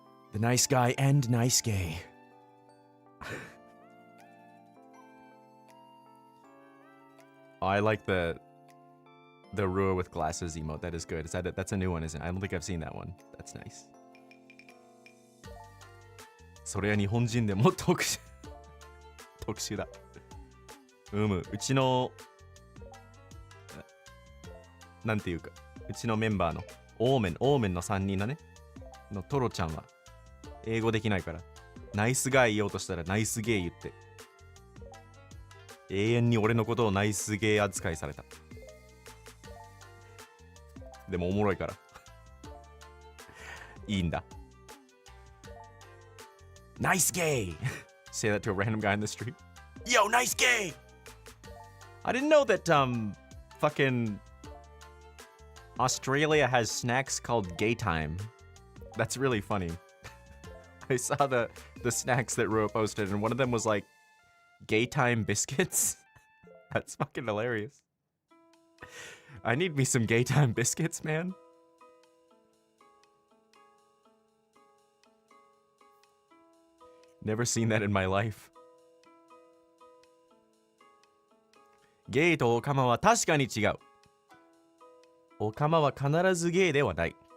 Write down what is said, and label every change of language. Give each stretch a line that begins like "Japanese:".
English: The nice guy and nice gay. I like the Rua with glasses emote. That is good. That's a new one, isn't it? I don't think I've seen that one. That's nice.
Japanese: それは日本人でも特殊だ。うちのなんていうか、うちのメンバーのオーメンの3人だね。のトロちゃんは英語できないから、ナイスガイ言おうとしたらナイスゲイ言って、永遠に俺のことをナイスゲイ扱いされた。でもおもろいからいいんだ。
English: Nice gay! Say that to a random guy in the street. Yo, nice gay! I didn't know that fucking Australia has snacks called gay time. That's really funny. I saw the snacks that Rua posted, and one of them was like gay time biscuits. That's fucking hilarious. I need me some gay time biscuits, man. Never seen that in my life.
Japanese: ゲイとオカマは確かに違う。オカマは必ずゲイではない。